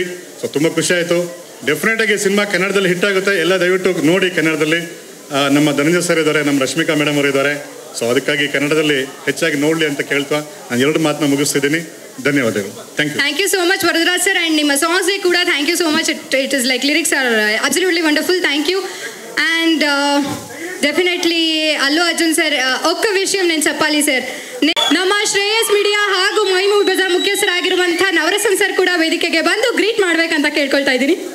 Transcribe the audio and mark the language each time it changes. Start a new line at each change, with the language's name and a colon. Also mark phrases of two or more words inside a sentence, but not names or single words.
Kannada: ಸೊ ತುಂಬ ಖುಷಿ ಆಯಿತು. ಡೆಫಿನೆಟಾಗಿ ಸಿನಿಮಾ ಕನ್ನಡದಲ್ಲಿ ಹಿಟ್ ಆಗುತ್ತೆ. ಎಲ್ಲ ದಯವಿಟ್ಟು ನೋಡಿ ಕನ್ನಡದಲ್ಲಿ. ನಮ್ಮ ಧನಂಜಯ್ ಸರ್ ಇದ್ದಾರೆ, ನಮ್ಮ ರಶ್ಮಿಕಾ ಮೇಡಮ್ ಅವರು ಇದ್ದಾರೆ. ಸೊ ಅದಕ್ಕಾಗಿ ಕನ್ನಡದಲ್ಲಿ ಹೆಚ್ಚಾಗಿ ನೋಡಲಿ ಅಂತ ಕೇಳ್ತಾ ನಾನು 2 ಮಾತನ್ನ ಮುಗಿಸ್ತಿದ್ದೀನಿ. ಧನ್ಯವಾದಗಳು.
English: Thank you. Thank you so much Varadaraj sir. And
Kannada: ನಿಮ್ಮ ಸಾಂಗ್ಸ್ಗೆ ಕೂಡ
English: Thank you so much. It is like lyrics are absolutely wonderful. Thank you. And definitely
Kannada: ಅಲ್ಲು ಅರ್ಜುನ್ ಸರ್
Telugu: ఒక్క విషయం నేను చెప్పాలి సర్.
Kannada: ನಮ್ಮ ಶ್ರೇಯಸ್ ಮೀಡಿಯಾ ಹಾಗೂ ಮೈ ಮೂವಿ ಬಜಾರ್ ಮುಖ್ಯಸ್ಥರಾಗಿರುವಂಥ ನವರಸನ್ ಸರ್ ಕೂಡ ವೇದಿಕೆಗೆ ಬಂದು ಗ್ರೀಟ್ ಮಾಡಬೇಕಂತ ಕೇಳ್ಕೊಳ್ತಾ ಇದ್ದೀನಿ.